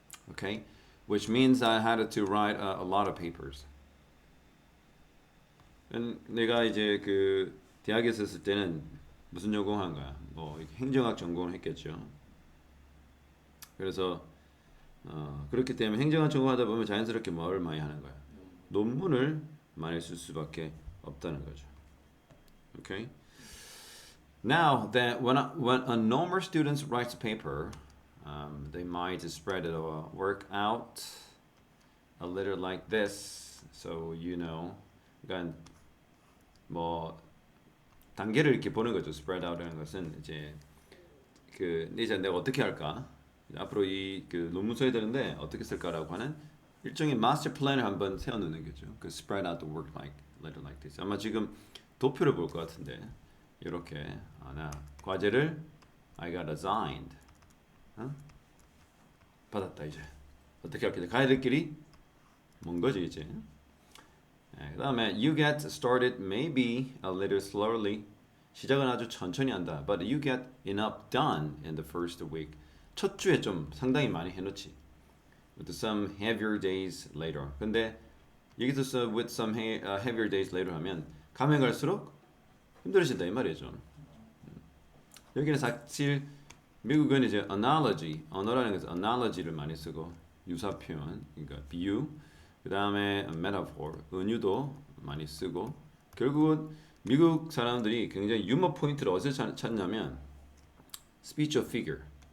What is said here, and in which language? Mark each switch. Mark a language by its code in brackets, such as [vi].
[en] Okay, which means I had to write a lot of papers. [ko] 내가 이제 그 대학에 있었을 때는 무슨 전공한 거야? 뭐 행정학 전공을 했겠죠. 그래서 그렇기 때문에 행정학 전공하다 보면 자연스럽게 뭘 많이 하는 거야? 논문을 많이 쓸 수밖에 없다는 거죠. [en] Okay. Now that when a normal student writes a paper, they might spread the work out a little like this. [ko] So 그러니까 뭐 단계를 이렇게 보는 거죠. [en] spread out [ko] 이라는 것은 이제 이제 내가 어떻게 할까? 앞으로 이 논문 써야 되는데 어떻게 쓸까라고 하는 일종의 마스터 플랜을 한번 세워놓는 거죠. [en] spread out the work like little like this. [ko] 아마 지금 도표를 볼 것 같은데 이렇게 나 과제를 [en] I got assigned. [ko] 받았다 이제. 어떻게 할게? 가야 될 길이 먼 거지 이제. 그 다음에 [en] you get started maybe a little slowly. [ko] 시작은 아주 천천히 한다. [en] But you get enough done in the first week. [ko] 첫 주에 좀 상당히 많이 해놓지. [en] With some heavier days later. [ko] 근데 여기서 [en] with some heavier days later [ko] 하면 가면 갈수록 힘들어진다 이 말이죠. 여기는 사실 미국은 이제 analogy, 언어라는 것은 analogy를 많이 쓰고 유사 표현, 그러니까 비유, 그 다음에 metaphor, 은유도 많이 쓰고 결국은 미국 사람들이 굉장히 유머 포인트를 어디서 찾냐면 [en] speech of figure.